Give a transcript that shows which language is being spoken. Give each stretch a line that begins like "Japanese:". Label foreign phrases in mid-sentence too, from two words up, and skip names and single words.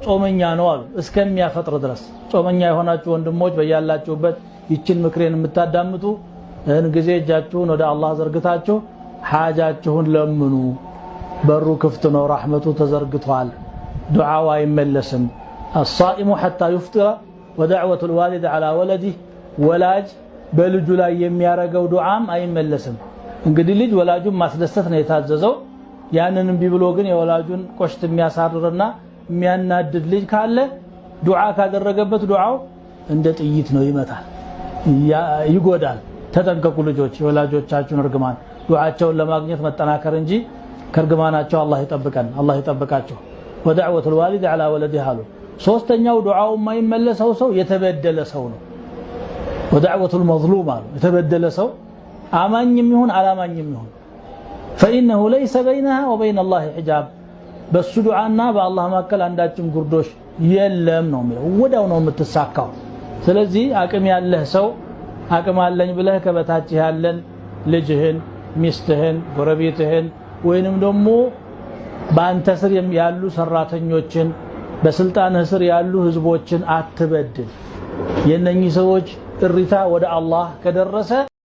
Amharic: ጾመኛ ነው አሉ እስከሚያፈጥር ድረስ። ጾመኛ የሆናችሁ ወንድሞች በያላችሁበት ይችን ምክሬን የምታዳምጡ እን ጊዜ እጃችሁን ወደ አላህ ዘርግታችሁ ሓጃችሁን ለምኑ። በሩ ክፍት ነው፣ ረሕመቱ ተዘርግቷል፣ ዱዓው አይመለስም።
Arabic: الصائم حتى يفطر ودعوة الوالد على ولده
Amharic: ወላጅ በልጁ ላይ የሚያረገው ዱዓም አይመለስም። እንግዲህ ልጅ ወላጁን ማስደሰት ነው የታዘዘው። ያንንም ቢብሎ ግን የወላጁን ቆሽት የሚያሳርርና የሚያናድድ ልጅ ካለ ዱዓ ካደረገበት ዱዓው እንደ ጥይት ነው፣ ይመታል፣ ይጎዳል። ተጠንቀቁ ልጆች፣ የወላጆቻችሁን እርግማን ዱዓቸውን ለማግኘት መጠናከር እንጂ ከርግማናቸው አላህ ይጠብቀን፣ አላህ ይጠብቃቸው።
Arabic: ودعوة الوالد على ولده
Amharic: አሉ። ሶስተኛው ዱዓው የማይመለሰው ሰው የተበደለ ሰው ነው።
Arabic: ودعوة المظلوم
Amharic: አሉ። የተበደለ ሰው አማኝም ይሁን አላማኝም ይሁን فإنه
Arabic: ليس بينها وبين الله حجاب
Amharic: በሱ ዱዓና በአላህ መካከል አንዳችም ጉርዶሽ የለም ነው የሚለው። ወዳው ነው የምትሳካው። ስለዚህ አቅም ያለህ ሰው አቅም አለኝ ብለህ ከበታች ያለን ልጅህን፣ ሚስትህን፣ ጎረቤትህን ወይንም ደግሞ በአንተ ስር ያሉ ሰራተኞችን በስልጣንህ ስር ያሉ ህዝቦችን አትበድል። የነኚህ ሰዎች እሪታ ወደ አላህ ከደረሰ